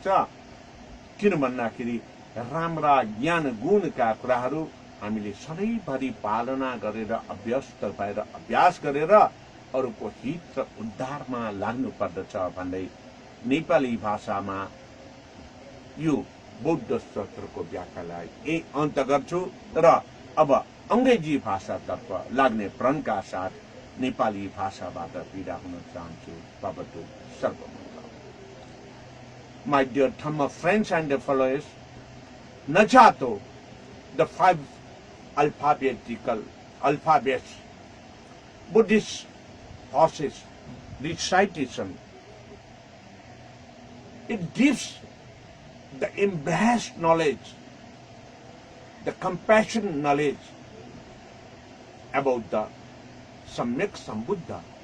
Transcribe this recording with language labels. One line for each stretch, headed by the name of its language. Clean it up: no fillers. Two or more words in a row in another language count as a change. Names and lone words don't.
Nepali: किन भन्दाखेरि राम्रा ज्ञान गुणका कुराहरू हामीले सधैँभरि पालना गरेर अभ्यस्त भएर अभ्यास गरेर अरूको हित र उद्धारमा लाग्नु पर्दछ भन्दै नेपाली भाषामा यो बौद्ध स्तोत्रको व्याख्यालाई यही अन्त गर्छु र अब अंग्रेजी भाषातर्फ लाग्ने प्रणका साथ नेपाली भाषाबाट विदा हुन चाहन्छु।
Sanskrit: भवतु सर्वमङ्गलम्।
English: My dear Dhamma friends and followers, Najato, the 5 alphabets, Buddhist process, recitation, it gives the embraced knowledge, the compassion knowledge about the Samyak Sambuddha.